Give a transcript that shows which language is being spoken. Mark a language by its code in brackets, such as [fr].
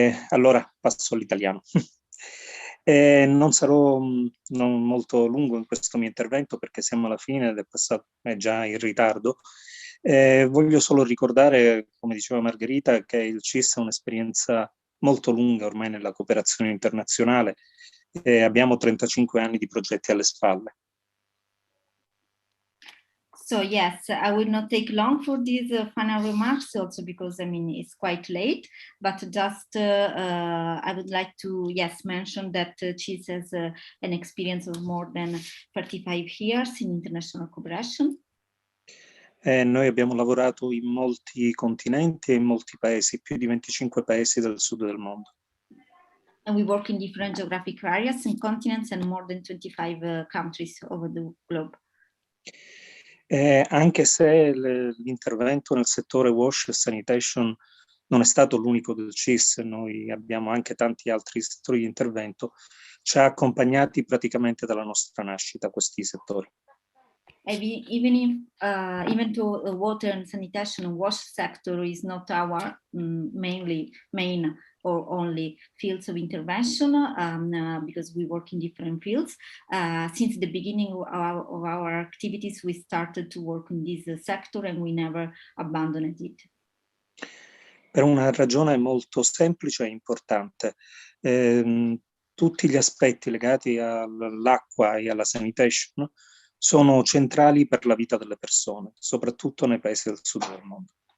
[it] Allora passo all'italiano. Non sarò non molto lungo in questo mio intervento perché siamo alla fine ed è già in ritardo. Voglio solo ricordare, come diceva Margherita, che il CIS è un'esperienza molto lunga ormai nella cooperazione internazionale. Abbiamo 35 anni di progetti alle spalle. [en] So yes, I will not take long for these final remarks, also because I mean it's quite late. But just I would like to mention that CIS has an experience of more than 35 years in international cooperation. [it] Noi abbiamo lavorato in molti continenti e in molti paesi, più di 25 paesi del sud del mondo. [en] And we work in different geographic areas and continents and more than 25 countries over the globe. [it] Anche se l'intervento nel settore wash e sanitation non è stato l'unico del CIS, noi abbiamo anche tanti altri settori di intervento, ci ha accompagnati praticamente dalla nostra nascita questi settori. [en] Even though water and sanitation and wash sector is not our main or only fields of intervention, because we work in different fields. Since the beginning of our activities, we started to work in this sector and we never abandoned it. [it] Per una ragione molto semplice e importante. tutti gli aspetti legati all'acqua e alla sanitation sono centrali per la vita delle persone, soprattutto nei paesi del sud del mondo.